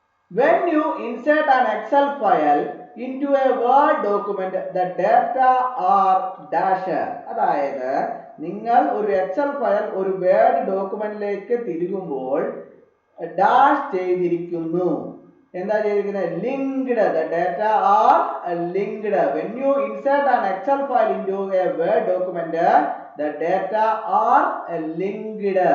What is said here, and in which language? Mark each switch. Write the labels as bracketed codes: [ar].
[en] When you insert an Excel file into a Word document, the data are dash. [ml] അതായത് നിങ്ങൾ ഒരു Excel file ഒരു word ഡോക്യുമെന്റിലേക്ക് തിരുകുമ്പോൾ dash ചെയ്തിരിക്കുന്നു. എന്താ ചെയ്തിരിക്കുന്നത്? [en] linked. The data are linked. When you insert an Excel file into a Word document, the data are linked.